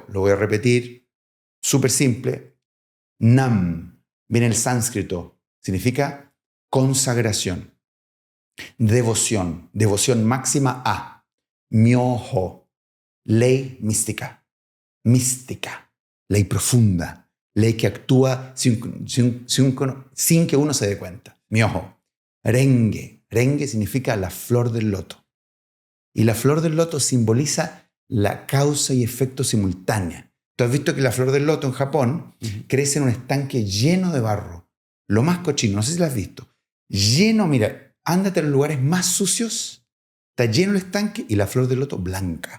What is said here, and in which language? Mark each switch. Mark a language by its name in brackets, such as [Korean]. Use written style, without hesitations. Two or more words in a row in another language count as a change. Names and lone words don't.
[Spanish] Lo voy a repetir, súper simple. Nam, viene el sánscrito, significa consagración, devoción, devoción máxima a. Myoho, ley mística, mística, ley profunda, ley que actúa sin que uno se dé cuenta. Myoho. Renge, Renge significa la flor del loto. Y la flor del loto simboliza la causa y efecto simultánea. Tú has visto que la flor del loto en Japón crece en un estanque lleno de barro. Lo más cochino, no sé si lo has visto. Lleno, mira, ándate a los lugares más sucios, está lleno el estanque y la flor del loto blanca.